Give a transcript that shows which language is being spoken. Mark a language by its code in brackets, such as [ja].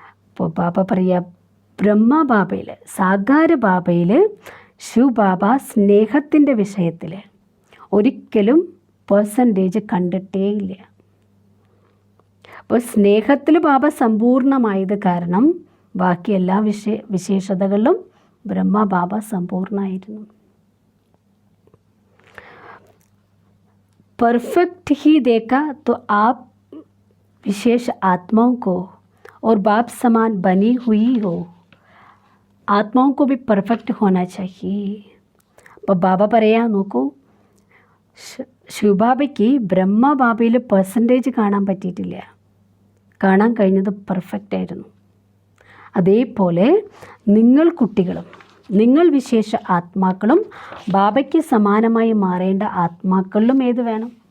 [ml] അപ്പോൾ ബാബ പറയുക, ബ്രഹ്മബാബയിൽ സാഗാര ബാബയിൽ ശിവബാബ സ്നേഹത്തിൻ്റെ വിഷയത്തിൽ ഒരിക്കലും പെർസെൻറ്റേജ് കണ്ടിട്ടേ ഇല്ല. അപ്പോൾ സ്നേഹത്തിൽ ബാബ സമ്പൂർണ്ണമായത് കാരണം ബാക്കി എല്ലാ വിശേഷതകളിലും ബ്രഹ്മബാബ സമ്പൂർണ്ണമായിരുന്നു. [hi] परफेक्ट ही देखा तो आप विशेष आत्माओं को और बाप समान बनी हुई हो, आत्माओं को भी परफेक्ट होना चाहिए. [ml] അപ്പോൾ ബാബ പറയാൻ നോക്കൂ, ശിവബാബയ്ക്ക് ബ്രഹ്മബാബയിൽ പെർസെൻറ്റേജ് കാണാൻ പറ്റിയിട്ടില്ല, കാണാൻ കഴിഞ്ഞത് പെർഫെക്റ്റ് ആയിരുന്നു. അതേപോലെ നിങ്ങൾ കുട്ടികളും നിങ്ങൾ വിശേഷ ആത്മാക്കളും ബാബയ്ക്ക് സമാനമായി മാറേണ്ട ആത്മാക്കളിലും ഏത് വേണം?